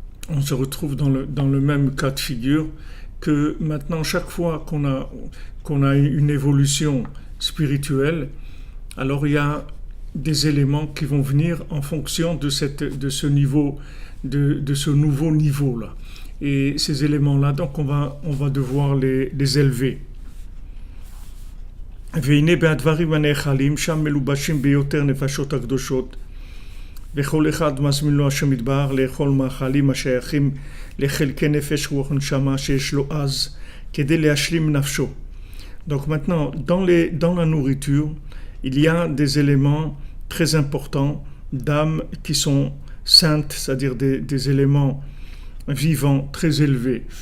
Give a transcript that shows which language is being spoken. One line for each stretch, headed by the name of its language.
French: on se retrouve dans le même cas de figure que maintenant, chaque fois qu'on a une évolution spirituelle, alors il y a des éléments qui vont venir en fonction de ce niveau, de ce nouveau niveau-là. Et ces éléments-là, donc on va devoir les élever.
Hebrew: והנה בהדברים הנאכלים, שם מלובשים ביותר נפשות הקדושות, וכל אחד מזמין לו השם יתברך לאכול מאכלים השייכים לחלקי נפש רוח ונשמה שיש לו אז, כדי להשלים נפשו.
French: Donc maintenant, dans la nourriture, il y a des éléments très importants d'âme qui sont saintes, c'est-à-dire des éléments vivants très élevés.